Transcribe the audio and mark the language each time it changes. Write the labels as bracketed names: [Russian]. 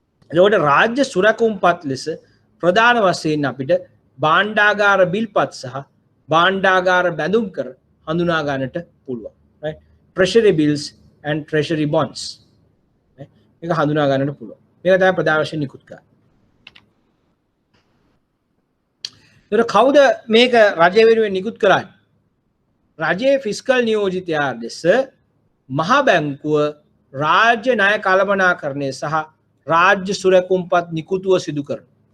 [Sinhala] එතකොට රාජ්‍ය සුරකුම්පත් ලෙස ප්‍රධාන වශයෙන් අපිට භාණ්ඩාගාර බිල්පත් සහ භාණ්ඩාගාර බැඳුම් කර හඳුනා ගන්නට පුළුවන්. [English] right? Treasury bills and treasury bonds. [Sinhala] මේක හඳුනා ගන්නට පුළුවන්. මේක තමයි ප්‍රධාන වශයෙන් නිකුත් කරන්නේ. ඒතර කවුද මේක රජය වෙනුවෙන් නිකුත් කරන්නේ? රජයේ ෆිස්කල් නියෝජිතයා ලෙස මහ බැංකුව රාජ්‍ය ණය කළමනාකරණය සහ රාජ්‍ය සුරකුම්පත් නිකුතුව සිදු කරනවා.